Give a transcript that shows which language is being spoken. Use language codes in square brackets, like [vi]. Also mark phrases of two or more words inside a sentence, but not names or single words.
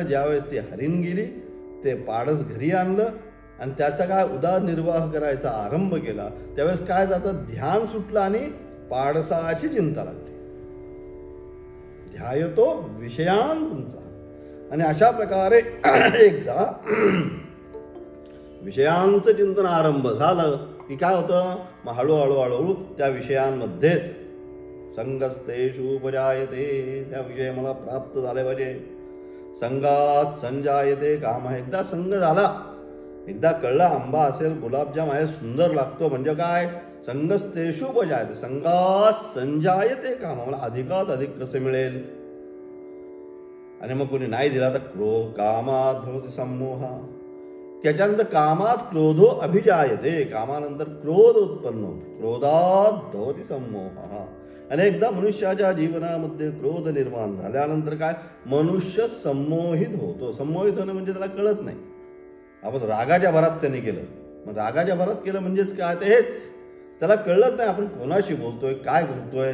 [mr] ज्यावेळेस ती हरीण गेली, ते पाडस घरी आणलं आणि त्याचा काय उदरनिर्वाह करायचा आरंभ केला, त्यावेळेस काय जातं, ध्यान सुटलं आणि पाडसाची चिंता लागली. ध्यायतो विषयांचा. आणि अशा प्रकारे एकदा विषयांचं चिंतन आरंभ झालं की काय होतं, मग हळूहळू त्या विषयांमध्येच [sa] संगस्तेषु उपजायते, [mr] त्या विषय मला प्राप्त झाले पाहिजे. [sa] संगात संजायते काम. [mr] एकदा संग झाला, एकदा कळला आंबा असेल, गुलाबजाम आहे, सुंदर लागतो, म्हणजे काय, [sa] संगस्तेषु उपजायते, संगात संजायते काम, [mr] मला अधिकात अधिक कसं मिळेल. आणि मग कोणी नाही दिला तर [sa] कामात भवति सम्मोहा. [mr] त्याच्यानंतर [sa] कामात क्रोधो अभिजायते, [mr] कामानंतर क्रोध उत्पन्न होतो, [sa] क्रोधात भवति सम्मोहा. [mr] अनेकदा मनुष्याच्या जीवनामध्ये क्रोध निर्माण झाल्यानंतर काय, मनुष्य संमोहित होतो. संमोहित होणं म्हणजे त्याला कळत नाही. आपण रागाच्या भरात त्याने केलं, मग रागाच्या भरात केलं म्हणजेच काय, ते हेच त्याला कळत नाही आपण कोणाशी बोलतोय, काय करतोय.